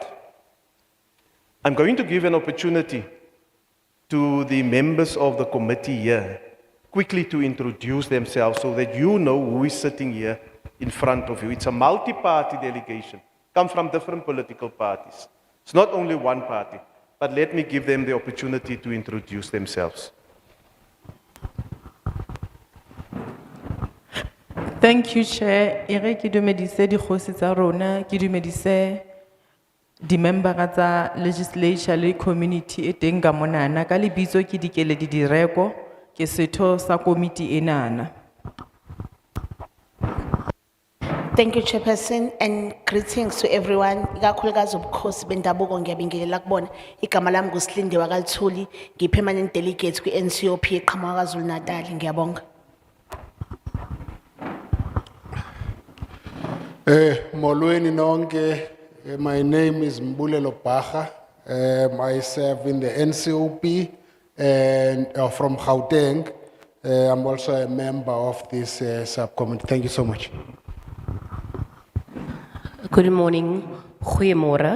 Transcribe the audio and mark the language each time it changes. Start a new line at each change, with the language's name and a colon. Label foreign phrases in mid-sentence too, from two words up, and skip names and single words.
English: I'm going to give an opportunity to the members of the committee here quickly to introduce themselves so that you know who is sitting here in front of you. It's a multi-party delegation, come from different political parties. It's not only one party, but let me give them the opportunity to introduce themselves. Thank you, Chair.
Tswana: Ere ki dumedise di kgosi tsa rona, ki dumedise di member tsa legislature le community e teng ka monana ka lebitso ke Dikeledi Direko ke setho sa committee enana.
English: Thank you, Chairperson, and greetings to everyone.
Zulu: Ikakhulukazi ubukhosi bendabuko ngiyabingelela kubona. Igama lami nguSilinde wakalithuli, ngiyi-
English: permanent delegate
Zulu: kwi-NCOP eqhamuka KwaZulu-Natal. Ngiyabonga.
Xhosa: Molweni nonke.
English: My name is Mbulelo Baha. I serve in the NCOP and from Gauteng. I'm also a member of this subcommittee. Thank you so much. Good morning, goeiemorgen.